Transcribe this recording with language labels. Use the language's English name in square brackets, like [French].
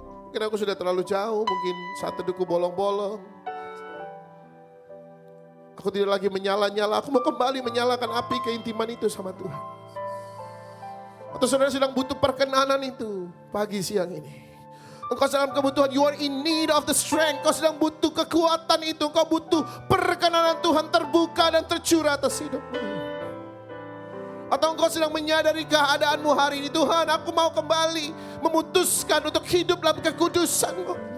[Indonesian] Mungkin aku sudah terlalu jauh, mungkin saat teduhku bolong-bolong. Aku tidak lagi menyala-nyala, aku mau kembali menyalakan api keintiman itu sama Tuhan. Atau saudara sedang butuh perkenanan itu pagi siang ini. Engkau sedang kebutuhan, [English] you are in need of the strength. [Indonesian] Engkau sedang butuh kekuatan itu, engkau butuh perkenanan Tuhan terbuka dan tercurah atas hidupmu. Atau engkau sedang menyadari keadaanmu hari ini, Tuhan aku mau kembali memutuskan untuk hidup dalam kekudusan-Mu.